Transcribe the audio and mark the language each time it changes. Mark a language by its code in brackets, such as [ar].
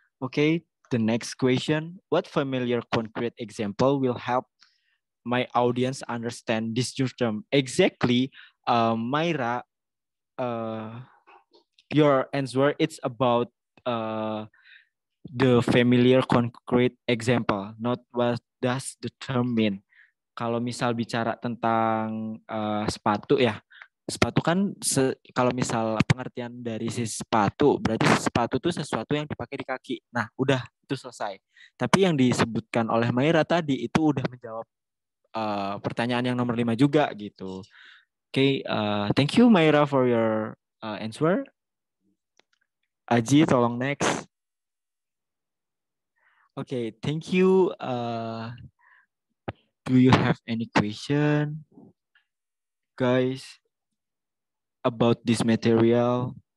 [en] Okay, the next question: what familiar concrete example will help my audience understand this new term? Exactly, Myra. Your answer it's about the familiar concrete example, not what does the term mean. [id] Kalau misal bicara tentang sepatu ya, sepatu kan kalau misal pengertian dari si sepatu, berarti sepatu itu sesuatu yang dipakai di kaki. Nah, udah itu selesai. Tapi yang disebutkan oleh Maira tadi itu udah menjawab pertanyaan yang nomor 5 juga gitu. [en] Oke, thank you Maira for your answer. [id] Aji, tolong next. [en] Okay, thank you. Do you have any question, guys, about this material?